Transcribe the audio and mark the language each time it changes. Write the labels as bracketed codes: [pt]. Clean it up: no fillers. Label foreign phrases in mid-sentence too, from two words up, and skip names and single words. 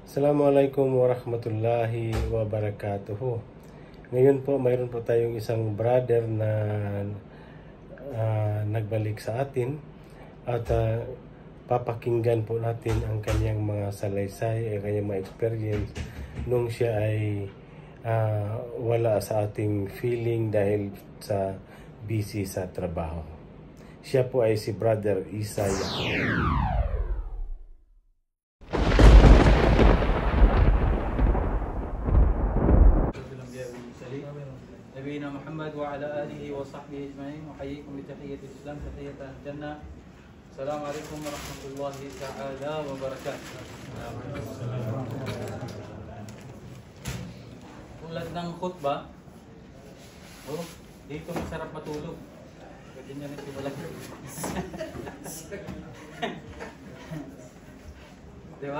[ar] السلام عليكم ورحمة الله وبركاته. [tl] Ngayon po, mayroon po tayong isang brother na nagbalik sa atin at papakinggan po natin ang kanyang mga salaysay, ang kanyang mga experience nung siya ay wala sa ating feeling dahil sa busy sa trabaho. Siya po ay si Brother Isaiah. [ar] نبينا محمد وعلى آله وصحبه أجمعين وحييكم بتحية الإسلام تحية الجنة. السلام عليكم ورحمة الله تعالى وبركاته. [tl] Tulad ng khutbah, dito masarap matulog. Pwede nyo na simula. Diba?